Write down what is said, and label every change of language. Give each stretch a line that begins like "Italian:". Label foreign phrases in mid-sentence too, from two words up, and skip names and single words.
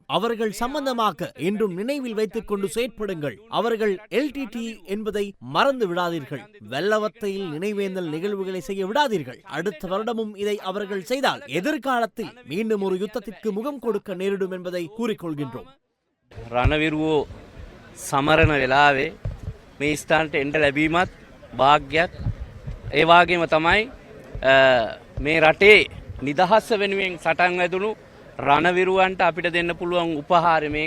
Tamil: அவர்கள் சம்பந்தமாக இன்றும் நினைவில் வைத்துக் கொண்டு செயற்படுங்கள். அவர்கள் LTTE என்பதை மறந்து விடாதீர்கள். வெள்ளவத்தையில் நினைவேந்தல் நிகழ்வுகளை செய்ய விடாதீர்கள். அடுத்த வருடமும் இதை அவர்கள் செய்தால் எதிர்காலத்தில் மீண்டும் ஒரு யுத்தத்திற்கு முகம் கொடுக்க நேரிடும் என்பதை கூறிக்கொள்கின்றோம்.
Sinhala: රණවිරුවෝ සමරන වෙලාවේ මේ ස්ථානට එන්න ලැබීමත් වාග්යක්. ඒ වගේම තමයි මේ රටේ නිදහස වෙනුවෙන් සටන් වැදුණු රණවිරුවන්ට අපිට දෙන්න පුළුවන් උපහාරය මේක.